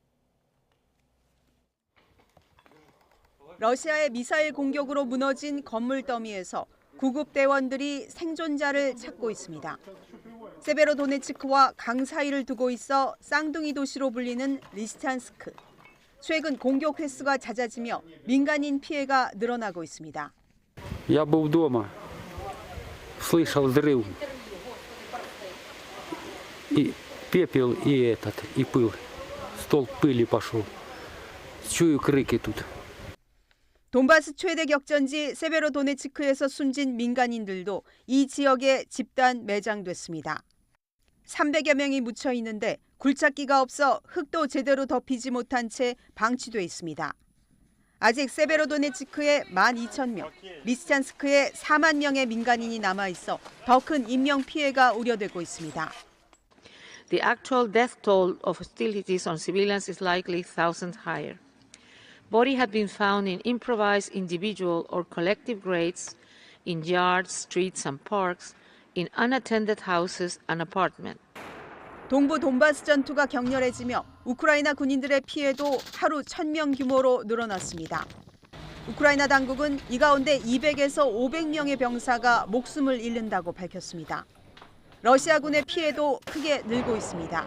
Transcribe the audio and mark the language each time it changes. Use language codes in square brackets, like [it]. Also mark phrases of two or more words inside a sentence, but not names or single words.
[ko] 러시아의 미사일 공격으로 무너진 건물 더미에서 구급 대원들이 생존자를 찾고 있습니다. 세베로도네츠크와 강 사이를 두고 있어 쌍둥이 도시로 불리는 리시찬스크. 최근 공격 횟수가 잦아지며 민간인 피해가 늘어나고 있습니다. [ru] Я был дома, слышал взрыв, и пепел, и пыль, столб пыли пошел. Чую крики тут. [ko] 돈바스 최대 격전지 세베로도네츠크에서 숨진 민간인들도 이 지역에 집단 매장됐습니다. 300여 명이 묻혀 있는데 굴착기가 없어 흙도 제대로 덮이지 못한 채 방치돼 있습니다. 아직 세베로도네츠크에 12,000명, 리스찬스크에 4만 명의 민간인이 남아 있어 더 큰 인명 피해가 우려되고 있습니다. [en] The actual death toll of hostilities on civilians is likely thousands higher. Bodies have been found in improvised individual or collective graves, in yards, streets and parks, in unattended houses and apartments. [ko] 동부 돈바스 전투가 격렬해지며 우크라이나 군인들의 피해도 하루 1,000명 규모로 늘어났습니다. 우크라이나 당국은 이 가운데 200에서 500명의 병사가 목숨을 잃는다고 밝혔습니다. 러시아군의 피해도 크게 늘고 있습니다.